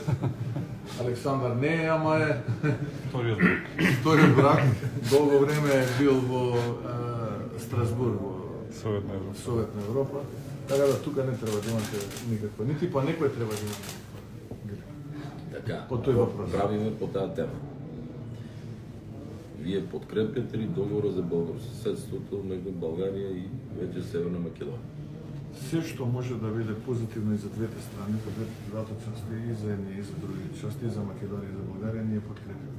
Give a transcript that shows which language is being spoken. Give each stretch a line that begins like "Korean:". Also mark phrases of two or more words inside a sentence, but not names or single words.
Macedonian: Александар не е, ама е Вториот брак. вториот брак. Долго време е бил во Страсбург, во Советна Европа. Советна Европа. Така да тука не треба да имате никаква. Нити па некој треба да има. Така,
Bulgarian: По тој въпрос. правиме по тази тема. Вие подкрепяте ли договора за българосъседството между България и вече Северна Македония?
Macedonian: Се што може да биде позитивно и за двете страни, за двете части, и за едни и за други части, и за Македонија и за Българија, ние подкрепяме.